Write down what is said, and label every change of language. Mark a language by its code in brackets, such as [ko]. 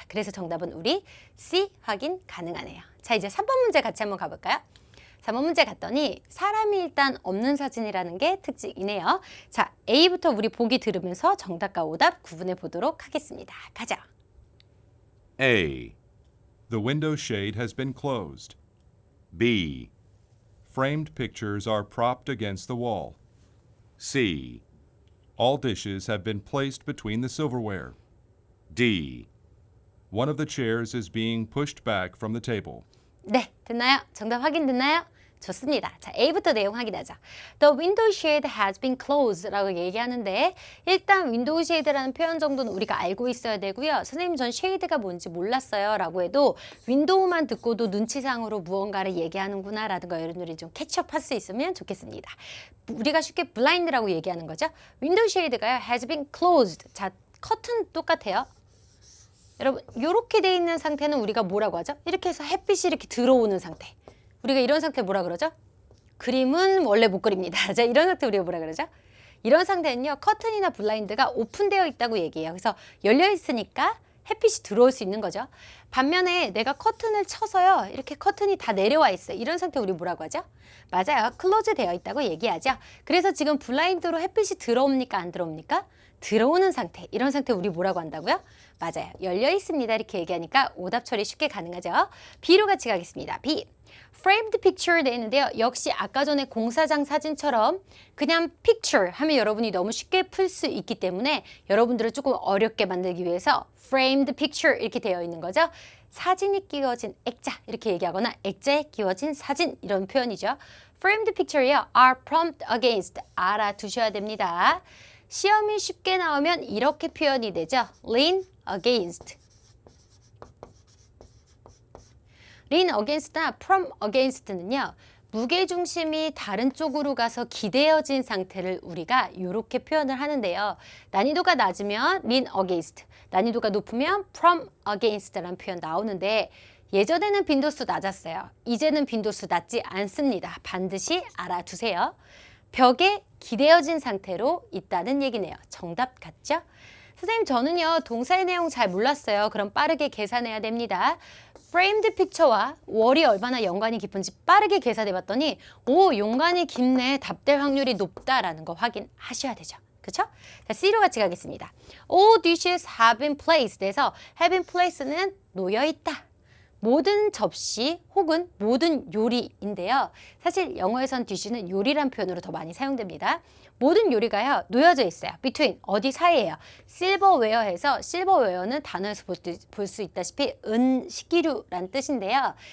[ko] 그래서 정답은 우리 C 확인 가능하네요. 자, 이제 3번 문제 같이 한번 가볼까요? 3번 문제 갔더니 사람이 일단 없는 사진이라는 게 특징이네요. 자, A부터 우리 보기 들으면서 정답과 오답 구분해 보도록 하겠습니다. 가자. [en] A. The window shade has been closed. B. Framed pictures are propped against the wall. C. All dishes have been placed between the silverware. D. One of the chairs is being pushed back from the table. [ko] 네, 됐나요? 정답 확인됐나요? 좋습니다. 자, A부터 내용 확인하자. [en] The window shade has been closed [ko] 라고 얘기하는데 일단 window shade라는 표현 정도는 우리가 알고 있어야 되고요. 선생님 전 shade가 뭔지 몰랐어요 라고 해도 window만 듣고도 눈치상으로 무언가를 얘기하는구나 라는 거 여러분들이 좀 캐치업할 수 있으면 좋겠습니다. 우리가 쉽게 blind라고 얘기하는 거죠. [en] window shade가 has been closed. [ko] 자, 커튼 똑같아요. 여러분 이렇게 돼 있는 상태는 우리가 뭐라고 하죠? 이렇게 해서 햇빛이 이렇게 들어오는 상태. 우리가 이런 상태 뭐라 그러죠? 그림은 원래 못 그립니다. 자, 이런 상태 우리가 뭐라 그러죠? 이런 상태는요. 커튼이나 블라인드가 오픈되어 있다고 얘기해요. 그래서 열려 있으니까 햇빛이 들어올 수 있는 거죠. 반면에 내가 커튼을 쳐서요. 이렇게 커튼이 다 내려와 있어요. 이런 상태 우리 뭐라고 하죠? 맞아요. 클로즈 되어 있다고 얘기하죠. 그래서 지금 블라인드로 햇빛이 들어옵니까? 안 들어옵니까? 들어오는 상태. 이런 상태 우리 뭐라고 한다고요? 맞아요. 열려 있습니다. 이렇게 얘기하니까 오답 처리 쉽게 가능하죠. B로 같이 가겠습니다. B. framed picture 돼 있는데요. 역시 아까 전에 공사장 사진처럼 그냥 picture 하면 여러분이 너무 쉽게 풀 수 있기 때문에 여러분들을 조금 어렵게 만들기 위해서 framed picture 이렇게 되어 있는 거죠. 사진이 끼워진 액자 이렇게 얘기하거나 액자에 끼워진 사진 이런 표현이죠. framed picture요. [en] are prompt against [ko] 알아두셔야 됩니다. 시험이 쉽게 나오면 이렇게 표현이 되죠. [en] lean against. [ko] lean against나 prom against는요. 무게중심이 다른 쪽으로 가서 기대어진 상태를 우리가 이렇게 표현을 하는데요. 난이도가 낮으면 lean against, 난이도가 높으면 prom against라는 표현 나오는데 예전에는 빈도수 낮았어요. 이제는 빈도수 낮지 않습니다. 반드시 알아두세요. 벽에 기대어진 상태로 있다는 얘기네요. 정답 같죠? 선생님 저는요 동사의 내용 잘 몰랐어요. 그럼 빠르게 계산해야 됩니다. framed picture와 월이 얼마나 연관이 깊은지 빠르게 계산해 봤더니 오 연관이 깊네. 답될 확률이 높다라는 거 확인하셔야 되죠. 그쵸? 자, C로 같이 가겠습니다. [en] All dishes have been placed 에서 have been placed는 놓여있다. [ko] 모든 접시 혹은 모든 요리인데요. 사실 영어에선 dish는 요리란 표현으로 더 많이 사용됩니다. 모든 요리가요 놓여져 있어요. between 어디 사이에요. silverware에서 silverware는 단어에서 볼 수 있다시피 은식기류란 뜻인데요.